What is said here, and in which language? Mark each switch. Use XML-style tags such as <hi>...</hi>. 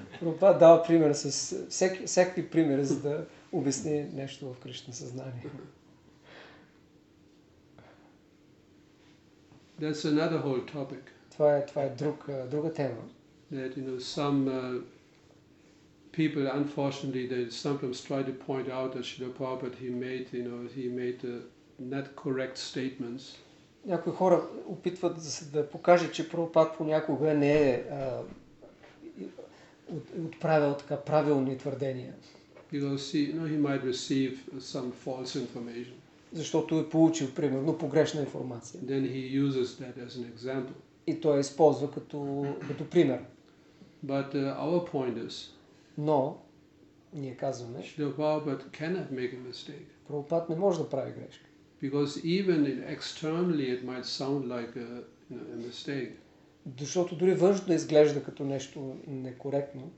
<bg>Прабхупад дава пример с всякакви примери, за да обясни нещо в Кришна съзнание.</bg> <en>That's another whole topic.</en> <bg>Това е друга тема.</bg> <en>That some people, unfortunately, they sometimes try to point out that Srila Prabhupada he made not correct statements.</en> <bg>Някои хора опитват да покажат, че Прабхупад понякога не е отправил така правилни твърдения.</bg> <en>Because he might receive some false information.</en> <bg>Защото е получил, примерно, погрешна информация.</bg> <en>Then he uses that as an example.</en> <bg>И той използва като пример.</bg> <en>But our point is,</en> <bg>но ние казваме,</bg> <en>Srila Prabhupada cannot make a mistake.</en> <bg>Прабхупад не може да прави грешка.</bg> <en>Because even externally it might sound like a mistake.</en> <bg>Защото дори външно изглежда като нещо некоректно.</bg>